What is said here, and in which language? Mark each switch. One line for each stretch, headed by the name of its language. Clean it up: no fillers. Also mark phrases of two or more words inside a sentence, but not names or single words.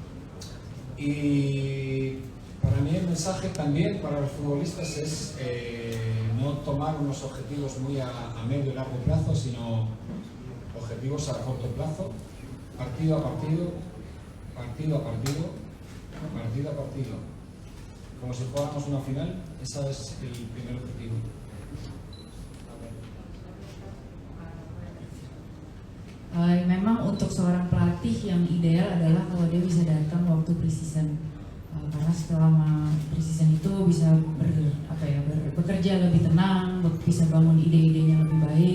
Spanish: Y para mí el mensaje también para los futbolistas es no tomar unos objetivos muy a medio y largo plazo, sino objetivos a corto plazo, partido a partido, partido a partido, partido a partido. Como si jugáramos una final, ese es el primer objetivo.
Indonesian: Memang untuk seorang pelatih yang ideal adalah kalau dia bisa datang waktu preseason, karena selama preseason itu bisa bekerja lebih tenang, bisa bangun ide-idenya lebih baik.